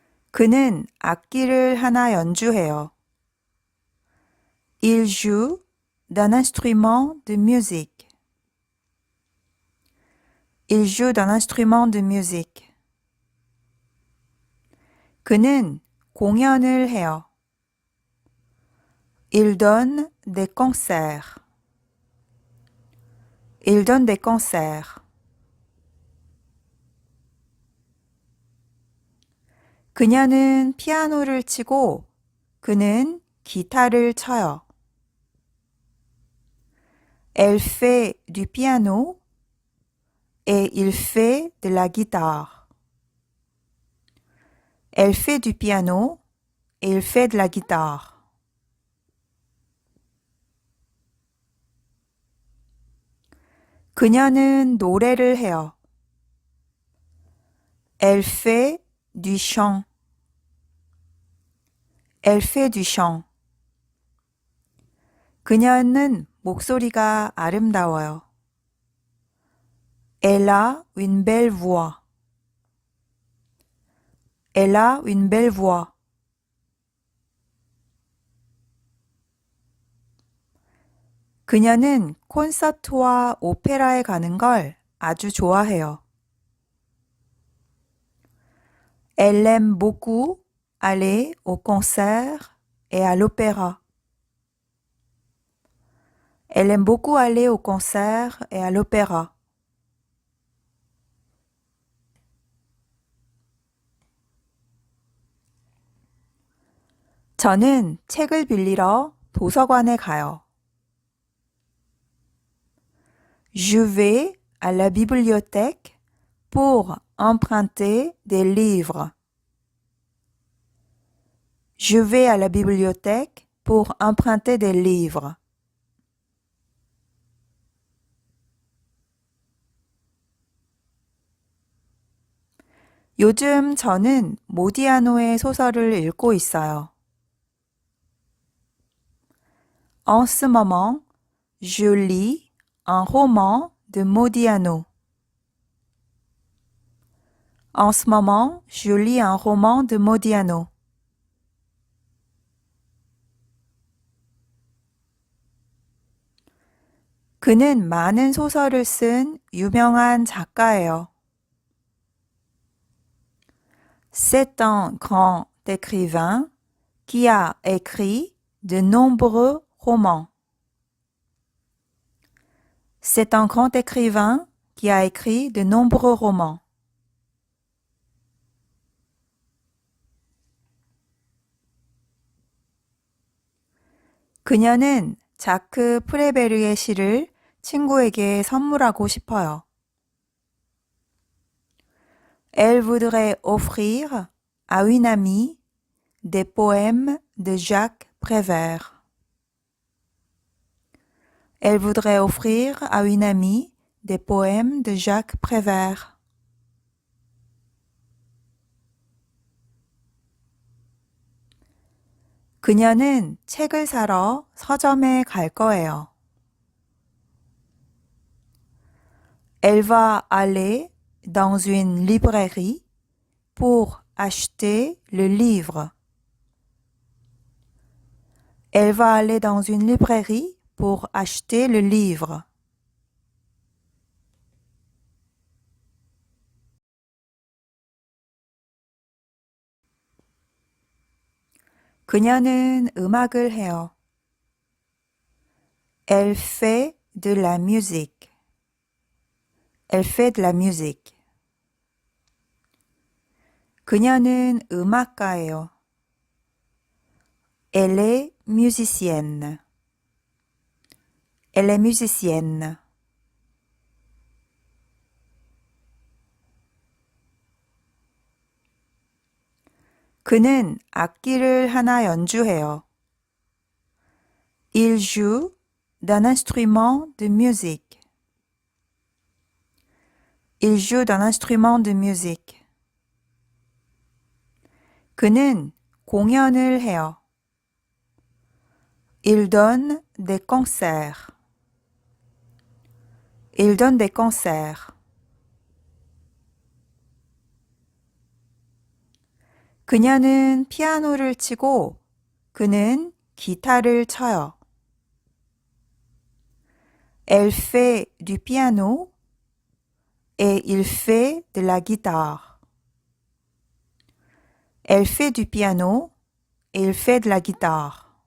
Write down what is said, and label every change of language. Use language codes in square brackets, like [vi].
[ko] 그는 악기를 하나 연주해요. [fr] Il joue d'un instrument de musique. Il joue d'un instrument de musique. [ko] 그는 공연을 해요. [fr] Il donne des concerts. Il donne des concerts. [ko] 그녀는 피아노를 치고 그는 기타를 쳐요. [fr] Elle fait du piano et il fait de la guitare. Elle fait du piano et il fait de la guitare. [ko] 그녀는 노래를 해요. [fr] Elle fait du chant. Elle fait du chant. [ko] 그녀는 목소리가 아름다워요. [fr] Elle a une belle voix. Elle a une belle voix. [ko] 그녀는 콘서트와 오페라에 가는 걸 아주 좋아해요. [fr] Elle aime beaucoup aller au concert et à l'opéra. Elle aime beaucoup aller au concert et à l'opéra. [ko] 저는 책을 빌리러 도서관에 가요. [fr] Je vais à la bibliothèque pour emprunter des livres. Je vais à la bibliothèque pour emprunter des livres. [ko] 요즘 저는 모디아노의 소설을 읽고 있어요. [fr] En ce moment, je lis un roman de Modiano. En ce moment, je lis un roman de Modiano. [ko] 그는 많은 소설을 쓴 유명한 작가예요. [fr] C'est un grand écrivain qui a écrit de nombreux romans. C'est un grand écrivain qui a écrit de nombreux romans. [ko] 그녀는 자크 프레베르의 시를 친구에게 선물하고 싶어요. [fr] Elle voudrait offrir à une amie des poèmes de Jacques Prévert. Elle voudrait offrir à une amie des poèmes de Jacques Prévert. [ko] 그녀는 책을 사러 서점에 갈 거예요. [fr] Elle va aller dans une librairie pour acheter le livre. Elle va aller dans une librairie pour acheter le livre. [ko] 그녀는 음악을 해요. [fr] Elle fait de la musique. Elle fait de la musique. [ko] 그녀는 음악가예요. [fr] Elle est musicienne. Elle est musicienne. [ko] 그는 악기를 하나 연주해요. [fr] Il joue d'un instrument de musique. Il joue d'un instrument de musique. [ko] 그는 공연을 해요. [fr] Il donne des concerts. Il donne des concerts. [ko] 그녀는 피아노를 치고 그는 기타를 쳐요. [fr] Elle fait du piano et il fait de la guitare. Elle fait du piano et il fait de la guitare.